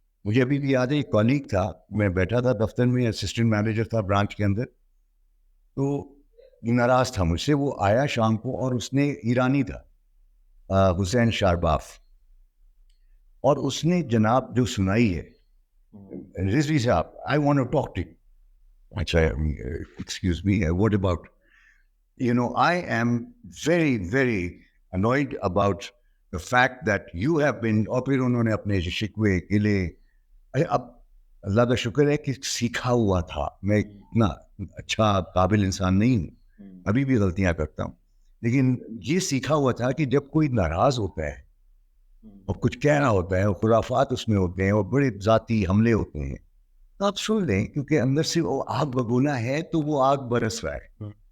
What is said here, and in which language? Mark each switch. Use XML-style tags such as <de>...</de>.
<ur>مجھے ابھی بھی یاد ہے, ایک کالیگ تھا, میں بیٹھا تھا دفتر میں, اسسٹنٹ مینیجر تھا برانچ کے اندر, تو ناراض تھا مجھ سے. وہ آیا شام کو اور اس نے, ایرانی تھا, حسین شارباف, اور اس نے جناب جو سنائی ہے, رضوی صاحب</ur> <en>I want to talk to you. اچھا, excuse me, what about, you know, I am very very annoyed about the fact that you have been,</en> <ur>اور پھر انہوں نے اپنے شکوے گلے. اب اللہ کا شکر ہے کہ سیکھا ہوا تھا, میں اتنا اچھا قابل انسان نہیں ہوں, ابھی بھی غلطیاں کرتا ہوں, لیکن یہ سیکھا ہوا تھا کہ جب کوئی ناراض ہوتا ہے اور کچھ کہہ رہا ہوتا ہے, خرافات اس میں ہوتے ہیں اور بڑے ذاتی حملے ہوتے ہیں, تو آپ سن لیں, کیونکہ اندر سے وہ آگ بگونا ہے تو وہ آگ برس رہا ہے.</ur>